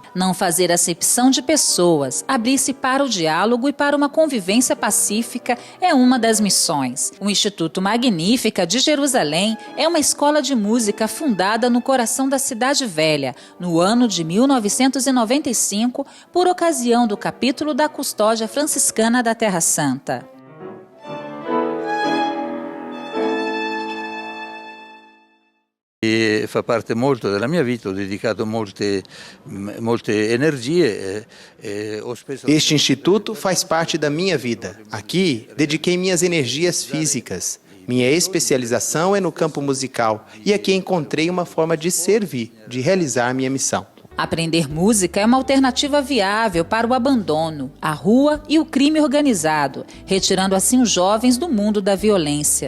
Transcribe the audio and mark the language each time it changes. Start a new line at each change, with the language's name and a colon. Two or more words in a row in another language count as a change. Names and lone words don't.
Portuguese: Não fazer acepção de pessoas, abrir-se para o diálogo e para uma convivência pacífica é uma das missões. O Instituto Magnífica de Jerusalém é uma escola de música fundada no coração da Cidade Velha, no ano de 1995, por ocasião do capítulo da Custódia Franciscana da Terra Santa.
Italian: E fa parte molto della mia vita, ho dedicato molte energie.
Portuguese: Este instituto faz parte da minha vida. Aqui, dediquei minhas energias físicas. Minha especialização é no campo musical e aqui encontrei uma forma de servir, de realizar minha missão. Aprender música é uma alternativa viável para o abandono, a rua e o crime organizado, retirando assim os jovens do mundo da violência.